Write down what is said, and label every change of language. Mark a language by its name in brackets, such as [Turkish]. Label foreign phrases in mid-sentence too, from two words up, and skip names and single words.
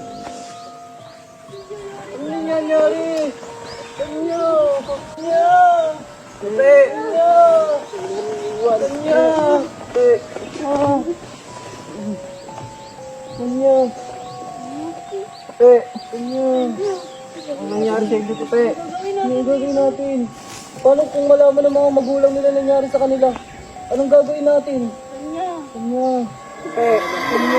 [Filipino] Ano nangyayari? Tanya! Tanya! Pe! Tanya! Pe! Tanya! Pe! Tanya! Ang nangyari sa inyo, Pe? Ano gagawin natin? Paano kung malaman ng mga magulang nila nangyari sa kanila? Anong gagawin natin? Tanya! Pe! Tanya!